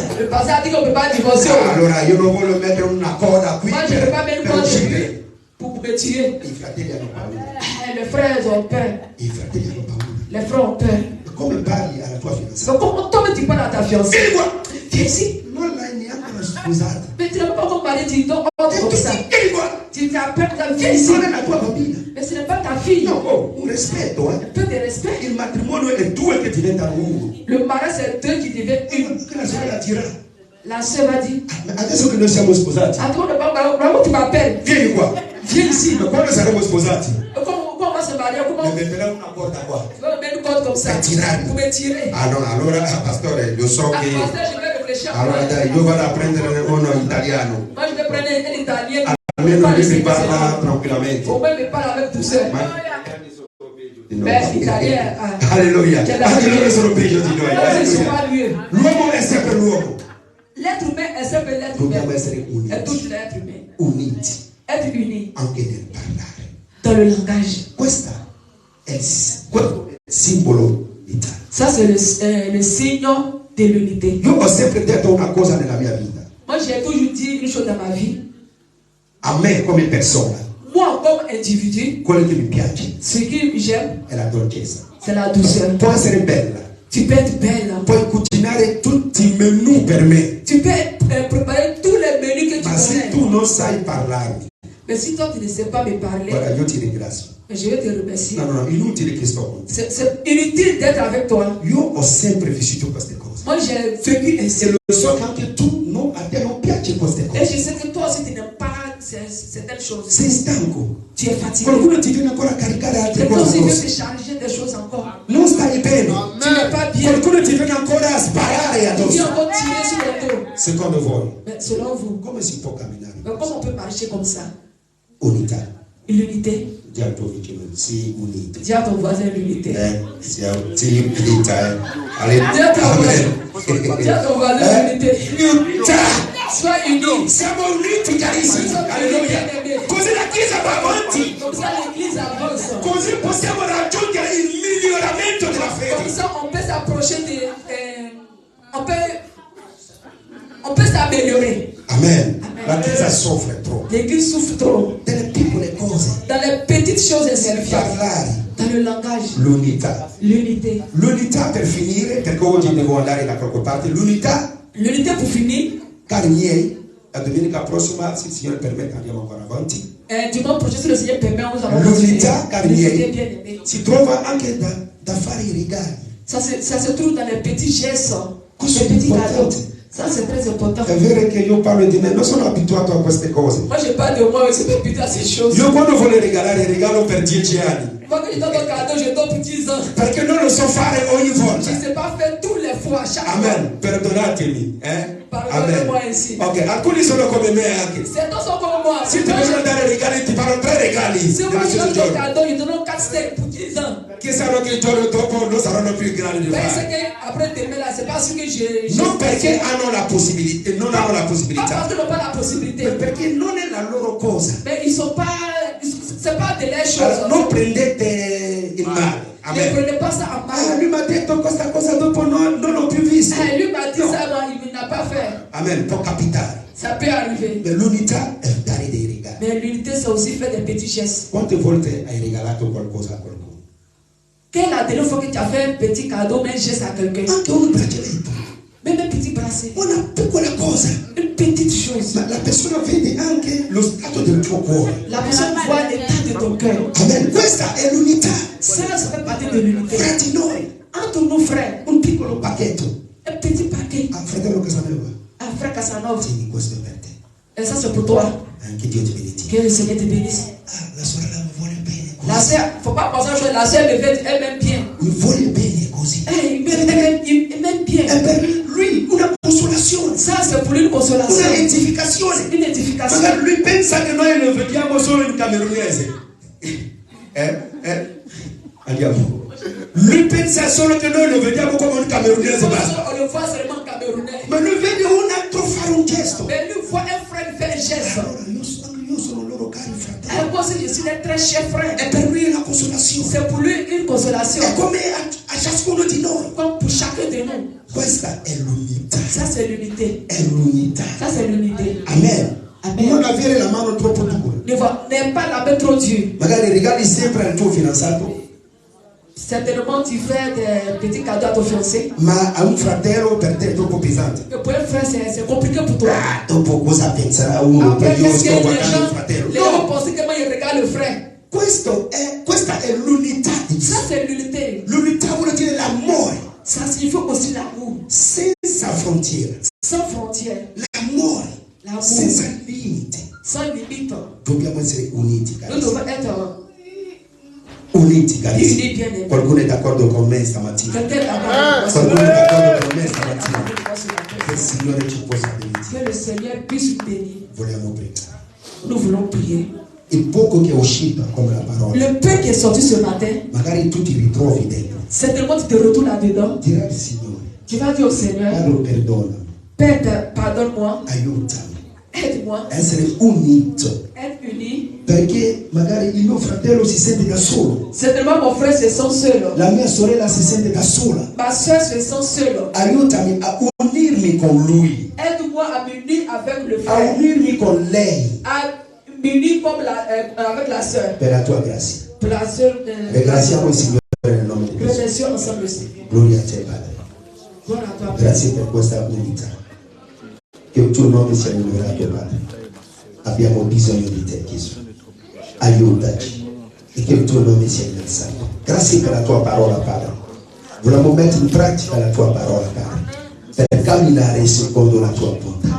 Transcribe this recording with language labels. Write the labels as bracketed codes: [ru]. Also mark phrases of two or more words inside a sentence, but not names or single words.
[fr] Le pasteur a dit qu'on ne peut pas divorcer. [it] Allora io non voglio mettere una coda qui [fr] Moi je ne peux pas mettre [it] per [fr] une corde [it] uccidere. [fr] pour me tuer. [it] I fratelli hanno paura. [fr] Les frères ont peur. [it] I fratelli hanno paura. [fr] Les frères ont peur. [it] E come parli alla tua fidanzata? [fr] Donc comment toi tu parles à ta fiancée? [it] Vieni qua! [fr] Viens ici. [it] Non l'hai neanche sposata. [fr] Mais tu n'as pas encore parlé, tu dois [it] E [fr] comme tu ça. [it] vieni qua! [fr] Tu as peur de viens ici. [it] Non è la tua bambina. [fr] Mais ce n'est pas ta fille. [it] No, oh, un rispetto, [fr] Un peu de respect. [it] Il matrimonio è due che diventano uno. [fr] Le mariage c'est deux qui deviennent une. [it] Che la sorella dirà. [fr] La sœur va dire, [it] Adesso che noi siamo sposati, [fr] attends, vraiment tu m'appelles. [it] vieni qua. [fr] Viens ici. [it] Ma quando saremo sposati, [fr] Comment on va se marier? Comment [it] mi metterà una porta qua. [fr] tu vas me mettre une corde comme ça [it] Per tirarmi. [fr] pour me tirer? [it] Ah no, allora pastore, io so Ah, che [fr] pasteur, je vais réfléchir. [it] allora dai, io vado a prendere uno italiano. [fr] Moi, je vais prendre un italien. [it] Almeno lui mi parla [fr] Au [it] tranquillamente. [fr] moins, il me parle avec douceur. [it] Ma di noi. [fr] Beh, italien. [it] Alleluia. Anche loro sono peggio di noi. [fr] Là, c'est Alleluia. souvent mieux. [it] L'uomo è sempre l'uomo. [fr] L'être humain est seul l'être [it] Dobbiamo [fr] humain. [it] essere [fr] Est [it] uniti. [fr] tout l'être humain. [it] Uniti [fr] Être uni [it] anche nel parlare. [fr] dans le langage. [it] Questo è il simbolo d'Italia. [fr] Ça, c'est le signe de l'unité. [it] Io ho sempre detto una cosa nella mia vita. [fr] Moi, j'ai toujours dit une chose dans ma vie. [it] A me come persona, [fr] Moi, comme individu, [it] quello che mi piace [fr] ce que j'aime, [it] è la dolcezza. [fr] c'est la douceur. [it] Può essere bella, [fr] Tu peux être belle. [it] puoi cucinare tutti i menù per me, [fr] Tu peux préparer tous les menus que tu [it] ma se [fr] connais. [it] tu non sai parlarmi, [fr] Mais si toi, tu ne sais pas me parler, [it] guarda, io ti ringrazio. [fr] je vais te remercier. [it] No, inutile che sto con te. [fr] C'est inutile d'être avec toi. [it] Io ho sempre vissuto queste cose. [fr] Moi, j'ai vécu ainsi. [it] E lo so che anche tu, no, a te non piace queste [fr] Et [it] cose. [fr] je sais que toi aussi, tu n'aimes pas certaines choses. [it] Sei stanco. [fr] Tu es fatigué. [it] Qualcuno ti viene ancora a caricare altre [fr] Et toi [it] cose [fr] aussi, tu veux [it] addosso. [fr] te charger quelque chose encore. [it] Non stai bene. [fr] Tu n'es pas bien. [it] Qualcuno ti viene ancora sparare [fr] Il vient [it] addosso. [fr] encore tirer sur le dos. [it] Secondo voi, [fr] Mais selon vous, [it] come si può camminare? [fr] comment on peut marcher comme ça? [it] Unità. [fr] L'unité. [it] Di al tuo vicino, sii unito. [fr] Dis à ton voisin l'unité. [it] Sii unita. [fr] Dis à ton voisin l'unité. [it] Unità. [fr] Sois unis. [it] Siamo uniti carissimi. Alleluia. Così la Chiesa va avanti. [fr] Comme ça l'église avance. [it] Così possiamo raggiungere il miglioramento della [fr] Comme [it] fede. [fr] ça on peut s'approcher on peut s'améliorer. [it] Amen. La Chiesa soffre troppo. [fr] L'église souffre trop. [it] Delle piccole cose. [fr] Dans les petites choses insignifiantes. [it] Parlare. [fr] Dans le langage. [it] L'unità. [fr] L'unité. [it] L'unità per finire, perché oggi devo andare da qualche parte. L'unità, [fr] L'unité pour finir. [it] cari miei, la domenica prossima, se il Signore permette, andiamo ancora avanti. [fr] Dimanche prochain, si le Seigneur permet, nous allons [it] L'unità, cari [fr] L'unité [it] miei, [fr] bien aimée. [it] si trova anche da fare i regali. [fr] Ça se trouve dans les petits gestes, [it] Questo [fr] les [it] è [fr] petits cadeaux. [it] importante. [fr] Ça c'est très important. [it] È vero che io parlo di me, non sono abituato a queste cose. [fr] Moi je parle de moi, je ne suis pas habitué à ces choses. [it] Io quando voglio regalare, regalo per 10 anni. [fr] Moi quand je donne un cadeau, je donne pour 10 ans. [it] Perché non lo so fare ogni [fr] Je [it] volta. [fr] ne sais pas faire tous les fois, chaque fois. [it] Amen, perdonatemi. [fr] Pardonnez-moi [it] Amen. [fr] ainsi. [it] Ok, alcuni sono come me anche. [fr] Certains sont comme moi. [it] Se ti vogliono dare regali, ti fanno 3 regali [fr] Si moi [it] nello [fr] je [it] stesso [fr] donne un [it] giorno. [fr] cadeau, je donne 4 steaks pour 10 ans. [it] Che sanno che il giorno dopo non saranno più in grado di [fr] Mais c'est [it] fare. [fr] qu'après demain là, c'est pas ce que je [it] Non perché hanno la possibilità, non hanno la [fr] pas parce [it] possibilità, [fr] qu'ils n'ont pas la possibilité. [it] ma perché non è la loro cosa. [fr] Mais ils sont pas, c'est pas de leurs choses. [it] Allora, non prendete il male. [fr] Ne [it] Amen. [fr] prenez pas ça en mal. [it] Lui mi ha detto questa cosa dopo non l'ho più visto. [fr] Lui m'a dit [it] No. [fr] ça, non, il n'a pas fait. [it] Amen, può capitare. [fr] Ça peut arriver. [it] Ma l'unità è dare dei regali. [fr] Mais l'unité, c'est aussi faire des petits gestes. [it] Quante volte hai regalato qualcosa a qualcuno? [fr] Quelle est la dernière fois que tu as fait un petit cadeau, mais un geste à quelqu'un? [it] Anche un braccialetto. [fr] Même un petit bracelet. [it] Una piccola cosa. [fr] Une petite chose. [it] Ma la persona vede anche lo stato del tuo cuore. [fr] La personne voit l'état de ton cœur. [it] Amen. Questa è l'unità. [fr] Ça fait partie de l'unité. [it] Fra di noi. [fr] Entre nos frères, [it] Un piccolo pacchetto. [fr] un petit paquet. [it] Ah, fratello Casanova. [fr] Un frère Casanova. [it] Tieni, questo è per te. [fr] Et ça, c'est pour toi. [it] Anche Dio ti benedica. [fr] Que le Seigneur te bénisse. [it] Ah, la sorella mi vuole bene [fr] La [it] così. [fr] sœur, faut pas penser à chose. La sœur me fait, elle m'aime bien. [it] Mi vuole bene così. [fr] Il m'aime bien. [it] È per lui una consolazione. [fr] Ça, c'est pour lui une consolation. [it] Una edificazione. [fr] Une édification. [it] Magari lui pensa che noi lo vediamo solo in camerunese. Andiamo. Lui pensa solo che noi lo vediamo come un camerunese basta. [fr] On le voit seulement camerounais. [it] Ma lui vede un altro fare un gesto. [fr] Mais lui voit un frère faire un geste. [it] Allora io sono loro cari fratelli. [fr] Et moi aussi, je suis un très cher frère. [it] E per lui è una consolazione. [fr] C'est pour lui une consolation. [it] È come a ciascuno di noi. [fr] Comme pour chacun de nous. [it] Questa è l'unità. [fr] Ça, c'est l'unité. [it] È l'unità. [fr] Ça, c'est l'unité. [it] Amen. [fr] Amen. [it] Non avere la mano troppo dura. [fr] N'aime pas la main trop dure. [it] Magari regali sempre al tuo fidanzato, [fr] Certainement, tu fais des petits cadeaux à ton fiancé. [it] ma a un fratello per te è troppo pesante. [fr] Mais pour un frère, c'est compliqué pour toi. [it] Ah, dopo cosa penserà uno? [fr] Après, [it] Io [fr] qu'est-ce que [it] sto [fr] les [it] guardando il [fr] gens [it] fratello. [fr] vont [it] No, [fr] penser que moi, il regarde le frère. [it] questa è l'unità di [fr] Ça, [it] Dio. [fr] c'est l'unité. [it] L'unità vuol dire l'amore [fr] Ça signifie aussi l'amour. [it] senza frontiere. [fr] Sans frontières. [it] L'amore [fr] L'amour. [it] senza limiti. [fr] Sans limite. [it] Dobbiamo essere uniti, [fr] Nous [it] cari. [fr] devons être [it] Uniti, cari. [fr] unis bien aimés. [it] Qualcuno è d'accordo con me stamattina? [fr] Quelqu'un d'abord. [it] Qualcuno è d'accordo con me stamattina? Che il Signore ci possa benedire. [fr] Que le Seigneur puisse nous bénir. [it] Vogliamo pregare. [fr] Nous voulons prier. [it] Il poco che è uscito come la parola, [fr] Le peu qui est sorti ce matin, [it] magari tu ti ritrovi dentro. [fr] certainement tu te retrouves là-dedans. [it] Dirai al Signore, [fr] Tu vas dire au Seigneur, [it] Padre, perdonami, [fr] Père, pardonne-moi, [it] aiutami [fr] aide-moi, [it] a essere unito, [fr] être unis. [it] perché magari il mio fratello si sente da solo, [fr] Certainement mon frère se sent seul. [it] la mia sorella si sente da sola. [fr] Ma soeur se sent seule. [it] Aiutami a unirmi con lui, [fr] Aide-moi à m'unir avec le [it] a [fr] frère. [it] unirmi con lei, [fr] À m'unir comme avec la soeur. [it] per la tua grazia. [fr] Pour la soeur. [it] Ringraziamo il Signore nel nome di Gesù. [fr] Remercions ensemble le Seigneur. [it] Gloria a te, Padre. [fr] Gloire à toi. [it] Grazie per questa unità. Che il tuo nome sia onorato, Padre. Abbiamo bisogno di te, Gesù. Aiutaci e che il tuo nome sia innalzato. Grazie per la tua parola, Padre. Vogliamo mettere in pratica la tua parola, Padre, per camminare secondo la tua volontà.